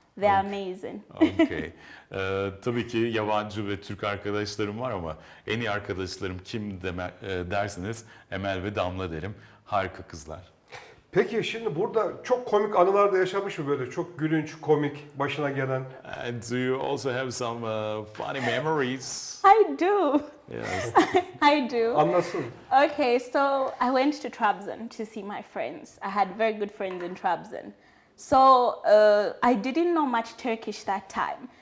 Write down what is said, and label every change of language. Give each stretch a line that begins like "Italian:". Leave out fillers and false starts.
English: They're amazing. Okay.
Turkish: Tabii ki yabancı ve Türk arkadaşlarım var ama en iyi arkadaşlarım kim derseniz Emel ve Damla derim. Harika kızlar. Peki şimdi burada çok komik anılar da yaşamış mı böyle? Çok gülünç, komik, başına gelen?
English: And do you also have some funny memories? I do. Yes. I do.
Turkish: Anlasın.
English: Okay, so I went to Trabzon to see my friends. I had very good friends in Trabzon. So I didn't know much Turkish that time.